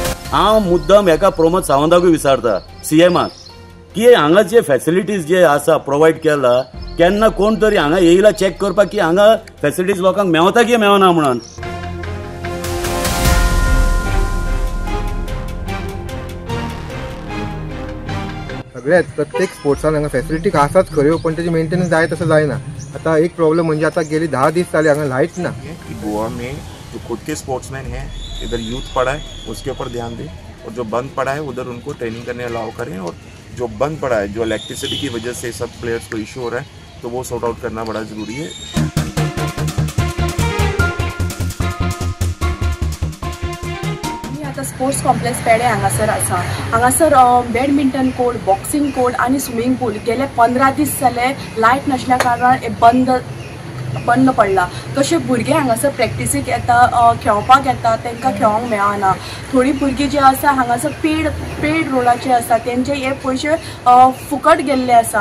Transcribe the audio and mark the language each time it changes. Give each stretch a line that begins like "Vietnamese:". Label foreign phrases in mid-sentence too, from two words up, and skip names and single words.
Konkani: हांव मुद्दम हेका प्रमोद सावंताकूय विचारता सीएमाक की हांगा जे फॅसिलिटीज जे आसा प्रोवायड केला केन्ना कोण तरी हांगा येयला चेक करपाक की हांगा फॅसिलिटीज लोकांक मेवता की मेवना म्हणून. सगळ्यात प्रत्येक स्पोर्ट्सान हांगा फॅसिलिटी आसाच खऱ्यो पण त्याची मेंटेनन्स जाय तसं जायना. आता एक प्रॉब्लेम म्हणजे आता गेली 10 दीस जाले हांगा लाईट ना.
Hindi: गोवा में जो खुद के स्पोर्ट्समैन हैं इधर यूथ पड़ा है उसके ऊपर ध्यान दें और जो बंद पड़ा है उधर उनको ट्रेनिंग करने अलाउ करें और जो बंद पड़ा है जो इलेक्ट्रिसिटी की वजह से सब प्लेयर्स को इशू हो रहा है तो वो
English: sort out
Hindi: करना बड़ा ज़रूरी है.
Konkani: स्पोर्ट्स कॉम्प्लेक्स पेडे हांगासर आसा. हांगासर बॅडमिंटन कोर्ट, बॉक्सिंग कोर्ट आनी स्विमींग पूल गेले 15 दीस जाले लायट नासल्या कारणान बंद पडला. तशें भुरगे हांगासर प्रॅक्टिसीक येता, खेळपाक येता, तांकां खेळोंक मेळना. थोडी भुरगीं जी आसा हांगासर पेड रोलाचे आसा तेंचे हे पयशे फुकट गेल्ले आसा.